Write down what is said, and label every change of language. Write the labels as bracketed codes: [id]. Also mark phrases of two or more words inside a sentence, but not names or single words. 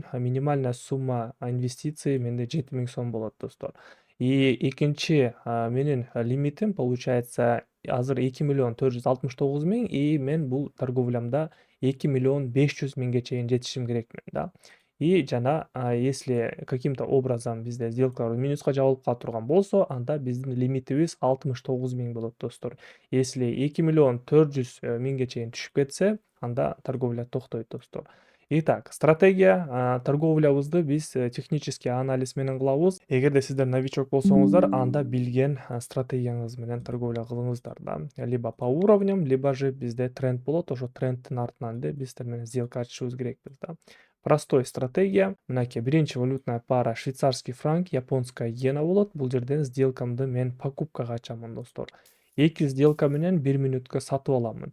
[ru] Минимальная сумма инвестиций [ky] менде 7.000 сом болот достор. И экинчи менин лимитим получается азыр 2.469.000 и мен бул торговлямда 2.500.000ге чейин жетишим керекмин да. И жана [ru] если каким-то образом [ky] бизде сделкалар минуска жабылып кала турган болсо, анда биздин лимитибиз 69.000 болот достор. Если 2.400.000ге чейин түшүп кетсе, анда торговля токтойт достор. [ru] Итак, стратегия [ky] торговлябызды биз [ru] технический анализ [ky] менен кылабыз. Эгерде сиздер новичок болсоңуздар, анда билген стратегияңыз менен торговля кылыңыздар да. [ru] Либо по уровням, либо же [ky] бизде тренд болот. Ошо трендтин артынан эле биз сиздер менен сделка ачышыбыз керекпиз да. [ru] Простой стратегия. [ky] Мынакей биринчи [ru] валютная пара швейцарский франк, японская иена болот. [ky] Бул жерден сделкамды мен покупкага ачамын достор. 2 сделка менен 1 мүнөткө сатып аламын.